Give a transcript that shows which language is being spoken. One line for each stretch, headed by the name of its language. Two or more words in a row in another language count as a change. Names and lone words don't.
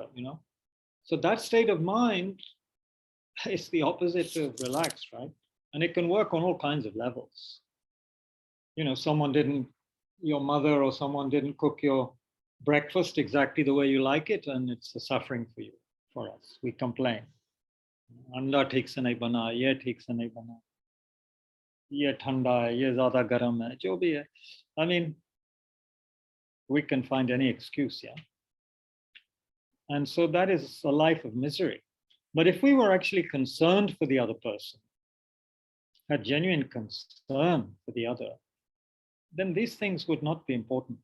English: So that state of mind is the opposite of relaxed, right? And it can work on all kinds of levels. Your mother or someone didn't cook your breakfast exactly the way you like it, and it's a suffering for us. We complain.
Hindi: अंडा ठीक से नहीं बना, ये ठीक से नहीं बना, ये ठंडा है, ये ज़्यादा गरम है, जो भी है.
English: I mean, we can find any excuse, yeah? And so that is a life of misery. But if we were actually concerned for the other person, had genuine concern for the other, then these things would not be important.